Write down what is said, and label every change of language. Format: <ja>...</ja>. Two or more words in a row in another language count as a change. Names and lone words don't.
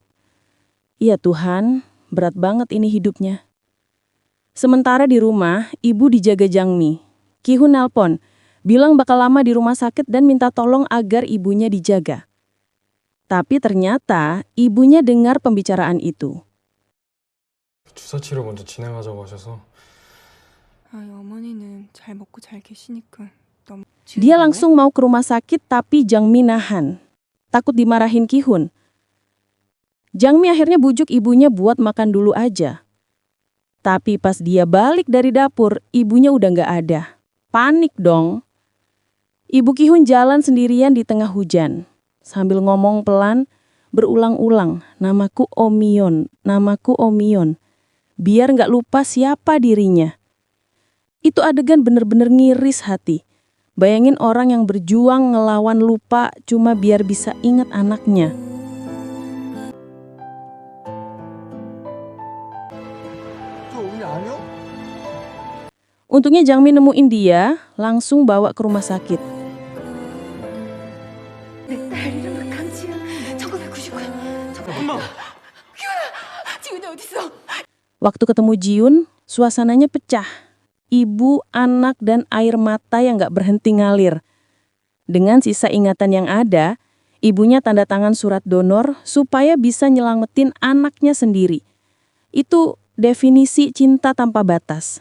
<id>Iya Tuhan, berat banget ini hidupnya. Sementara di rumah, ibu dijaga Jang Mi. Ki-hun nelpon, bilang bakal lama di rumah sakit dan minta tolong agar ibunya dijaga. Tapi ternyata ibunya dengar pembicaraan itu.</id> <ko>주사 치료 먼저 진행하자고 하셔서 아이, 어머니는 잘 먹고 잘 계시니까 너무.</ko> <id>Dia langsung mau ke rumah sakit tapi Jangmi nahan. Takut dimarahin Ki-hun. Jangmi akhirnya bujuk ibunya buat makan dulu aja. Tapi pas dia balik dari dapur, ibunya udah nggak ada. Panik dong. Ibu Ki-hun jalan sendirian di tengah hujan. Sambil ngomong pelan, berulang-ulang, namaku Omyeon, namaku Omyeon. Biar nggak lupa siapa dirinya. Itu adegan bener-bener ngiris hati. Bayangin orang yang berjuang ngelawan lupa cuma biar bisa ingat anaknya.</id> <ko>저 우리 아니요?</ko> <id>Untungnya Jangmi nemuin dia, langsung bawa ke rumah sakit.</id> <ko>내 딸 이름은 강지은 1999년 엄마! 지은이 어딨어?</ko> <id>Waktu ketemu Jiun, suasananya pecah. Ibu, anak, dan air mata yang gak berhenti ngalir. Dengan sisa ingatan yang ada, ibunya tanda tangan surat donor supaya bisa nyelamatin anaknya sendiri. Itu definisi cinta tanpa batas.</id>